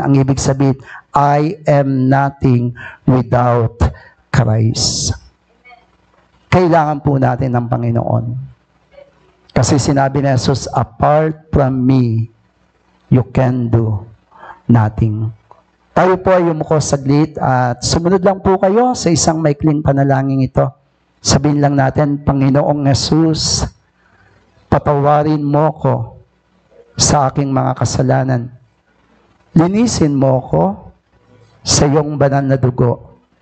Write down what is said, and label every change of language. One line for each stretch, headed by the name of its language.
Filipino: Ang ibig sabihin,
English: I am nothing without Christ.
Filipino: Kailangan po natin ng Panginoon. Kasi sinabi ni Jesus,
English: apart from me, you can do nothing.
Filipino: Tayo po ay yumuko saglit at sumunod lang po kayo sa isang maikling panalangin ito. Sabihin lang natin, Panginoong Jesus, patawarin mo ko sa aking mga kasalanan. Linisin mo ko sa iyong banal na dugo.